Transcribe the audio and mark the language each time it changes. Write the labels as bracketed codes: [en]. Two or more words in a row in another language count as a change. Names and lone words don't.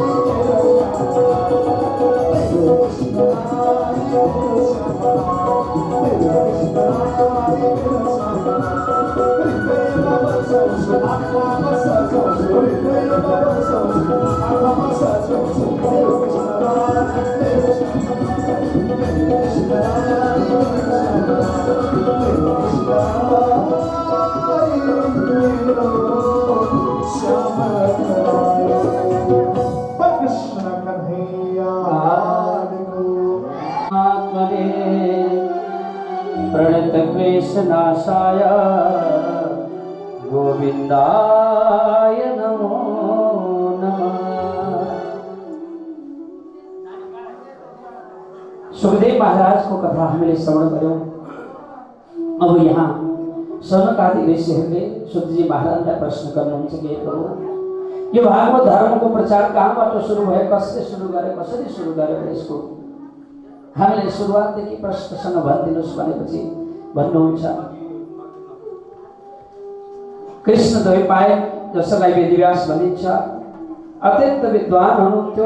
[ne] मेरो श्यामलाई मेरो कृष्णलाई मेरो श्यामलाई मेरो कृष्णलाई मेरो श्यामलाई हृदयमा बसाउँछु आँखामा सजाउँछु हृदयमा बसाउँछु आँखामा सजाउँछु मेरो कृष्णलाई मेरो कृष्ण कन्हैया [sa] आत्मने प्रणतक्लेशनाशाय गोविन्दाय नमो नमः। [ne] सुखदेव महाराज को कथा हामीले श्रवण गर्यौं। अब यहाँ सनक आदि ऋषिहरूले सुखजी महाराजलाई प्रश्न गर्नुहुन्छ कि प्रभु यो भागवत धर्मको प्रचार कहाँबाट सुरु भयो, कसले सुरु गर्यो, कसरी सुरु गर्यो, यसको हामीलाई सुरुवातदेखि प्रश्नसँग भनिदिनुहोस् भनेपछि भन्नुहुन्छ कृष्ण द्वैपायन जसलाई वेदव्यास भनिन्छ अत्यन्त विद्वान हुनुहुन्थ्यो।